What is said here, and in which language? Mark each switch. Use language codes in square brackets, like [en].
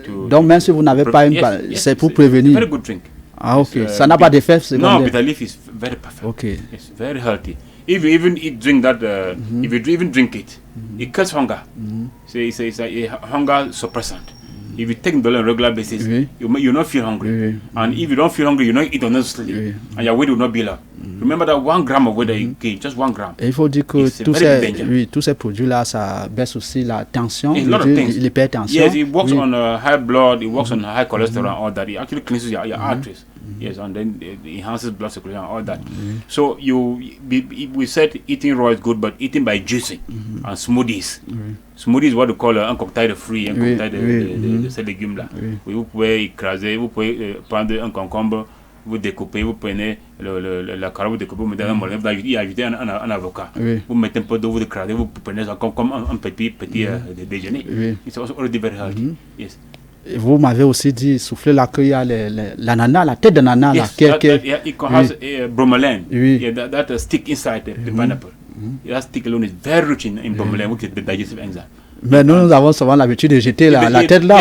[fr] Donc même si vous n'avez pas une, c'est pour prévenir. [en] Very good drink. [fr] Ah ok, ça n'a pas d'effet secondaire. [en] No, bitter leaf is very perfect. Okay. It's very healthy. If you even drink that, if you even drink it, it cuts hunger. It's a hunger suppressant. If you take ndolé on a regular basis, you not feel hungry. And if you don't feel hungry, you not eat honestly, and your weight will not be low. Remember that 1 gram of weight that you gain, just 1 gram. [fr] Et il faut dire que tous ces produits-là, ça baisse aussi la tension, l'hypertension. [en] Yes, it works on high blood, it works on high cholesterol and all that. It actually cleanses your arteries. Yes, and then it enhances blood circulation and all that. So we said eating raw is good, but eating by juicing and smoothies. Smoothies is what we call [fr] un cocktail de fruits, un cocktail de ces légumes-là. Vous pouvez écraser, vous pouvez prendre un concombre, vous découpez, vous prenez la carotte, vous découpez, vous mettez dans un mollet, vous ajoutez un avocat. Vous mettez un peu d'eau, vous écrasez, vous prenez ça comme un petit déjeuner. [en] It's also already very healthy. Yes. [fr] Vous m'avez aussi dit, souffler là, qu'il y a l'ananas, la tête d'ananas. [en] Yes, it has bromelain. Yeah, that stick inside the pineapple. That stick alone is very rich in bromelain, which is the digestive enzyme. [fr] Mais nous avons souvent l'habitude de jeter la tête là.